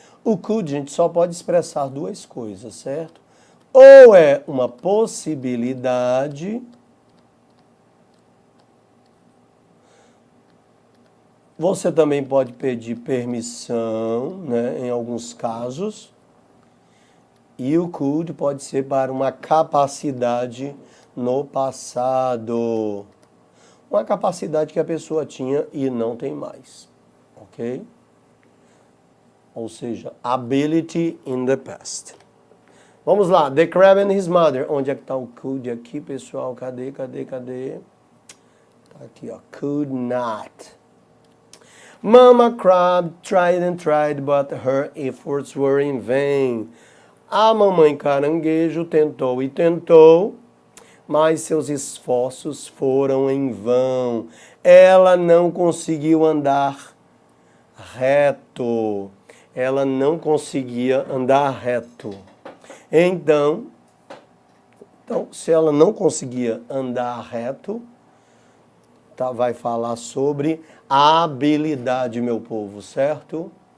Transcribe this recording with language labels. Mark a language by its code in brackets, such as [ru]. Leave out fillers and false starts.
[pt] O could, gente, só pode expressar duas coisas, certo? Ou é uma possibilidade, você também pode pedir permissão, né, em alguns casos. E o could pode ser para uma capacidade no passado. Uma capacidade que a pessoa tinha e não tem mais. Ok? Ou seja, [en] ability in the past. [pt] Vamos lá. [en] The crab and his mother. [pt] Onde é que está o could aqui, pessoal? Cadê? Tá aqui, ó. [en] Could not. Mama crab tried and tried, but her efforts were in vain. [pt] A mamãe caranguejo tentou e tentou, mas seus esforços foram em vão. Ela não conseguiu andar reto. Ela não conseguia andar reto. Então, se ela não conseguia andar reto, vai falar sobre a habilidade, meu povo, certo?